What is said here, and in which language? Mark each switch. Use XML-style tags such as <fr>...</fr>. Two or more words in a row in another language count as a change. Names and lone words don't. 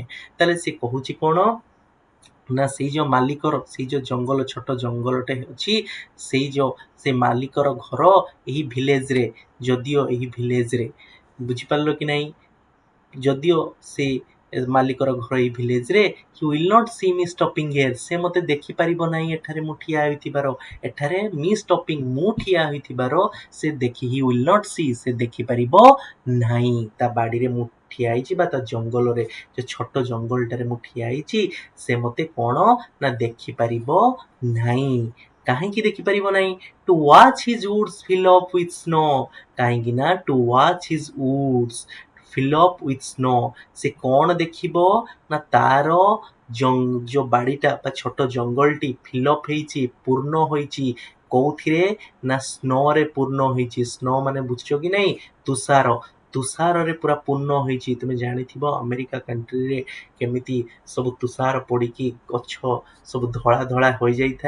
<or>ତାହେଲେ ସେ କହୁଛି କ'ଣ ନା ସେଇ ଯୋଉ ମାଲିକର, ସେଇ ଯୋଉ ଜଙ୍ଗଲ, ଛୋଟ ଜଙ୍ଗଲଟେ ଅଛି, ସେ ମାଲିକର ଘର ଏହି ଭିଲେଜରେ, ଯଦିଓ ଏହି ଭିଲେଜରେ, ବୁଝିପାରିଲ କି ନାହିଁ? ଯଦିଓ ସେ ମାଲିକର ଘର ଏହି ଭିଲେଜରେ,</or> <en>he will not see me stopping here,</en> <or>ସେ ମୋତେ ଦେଖିପାରିବ ନାହିଁ ଏଠାରେ ମୁଁ ଠିଆ ହୋଇଥିବାର, ଏଠାରେ</or> <en>me stopping</en> <or>ମୁଁ ଠିଆ ହୋଇଥିବାର</or> <en>he will not see</en> <or>ସେ ଦେଖିପାରିବ ନାହିଁ। ତା ବାଡ଼ିରେ ମୁଁ ଠିଆ ହେଇଛି ବା ତା ଜଙ୍ଗଲରେ, ଯୋଉ ଛୋଟ ଜଙ୍ଗଲଟାରେ ମୁଁ ଠିଆ ହେଇଛି, ସେ ମୋତେ କ'ଣ ନା ଦେଖିପାରିବ ନାହିଁ। କାହିଁକି ଦେଖିପାରିବ ନାହିଁ?</or> <en>To watch his woods fill up with snow,</en> <or>କାହିଁକି ନା</or> <en>to watch his woods fill up with snow,</en> <or>ସେ କ'ଣ ଦେଖିବ ନା ତାର ଯୋଉ ବାଡ଼ିଟା ବା ଛୋଟ ଜଙ୍ଗଲଟି</or> <en>fill up</en> <or>ହେଇଛି, ପୂର୍ଣ୍ଣ ହୋଇଛି, କୋଉଥିରେ ନା ସ୍ନୋରେ ପୂର୍ଣ୍ଣ ହୋଇଛି। ସ୍ନୋ ମାନେ ବୁଝୁଛ କି ନାହିଁ? ତୁଷାର। ତୁଷାରରେ ପୁରା ପୂର୍ଣ୍ଣ ହୋଇଛି। ତୁମେ ଜାଣିଥିବ ଆମେରିକା କଣ୍ଟ୍ରିରେ କେମିତି ସବୁ ତୁଷାର ପଡ଼ିକି ଗଛ ସବୁ ଧଳା ଧଳା ହୋଇଯାଇଥାଏ।</or>